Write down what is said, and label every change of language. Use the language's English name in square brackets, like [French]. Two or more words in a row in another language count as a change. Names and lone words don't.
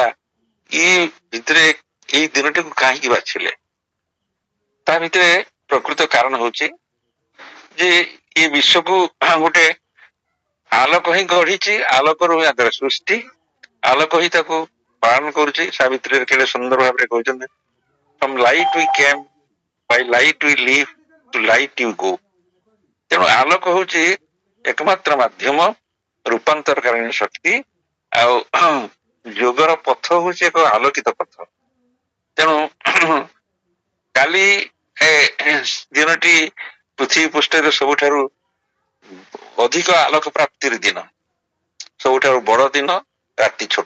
[Odia] ଏଇ ଭିତରେ ଏଇ ଦିନଟିକୁ କାହିଁକି ବାଛିଲେ? ତା ଭିତରେ ପ୍ରକୃତ କାରଣ ହଉଛି ଯେ ଏ ବିଶ୍ୱକୁ ଗୋଟେ ଆଲୋକ ହିଁ ଗଢିଛି, ଆଲୋକରୁ ୟାଙ୍କର ସୃଷ୍ଟି, ଆଲୋକ ହିଁ ତାକୁ ପାଳନ କରୁଛି। ସାବିତ୍ରୀରେ କେତେ ସୁନ୍ଦର ଭାବରେ କହିଛନ୍ତି, [English] from light we came, by light we live, to light you go। [Odia] ତେଣୁ ଆଲୋକ ହଉଛି ଏକମାତ୍ର ମାଧ୍ୟମ, ରୂପାନ୍ତରକାରୀଣ ଶକ୍ତି। ଆଉ ଯୋଗର ପଥ ହଉଛି ଏକ ଆଲୋକିତ ପଥ। ତେଣୁ କାଲି ଦିନଟି ପୃଥିବୀ ପୃଷ୍ଠରେ ସବୁଠାରୁ ଅଧିକ ଆଲୋକ ପ୍ରାପ୍ତିର ଦିନ, ସବୁଠାରୁ ବଡ ଦିନ, ରାତି ଛୋଟ।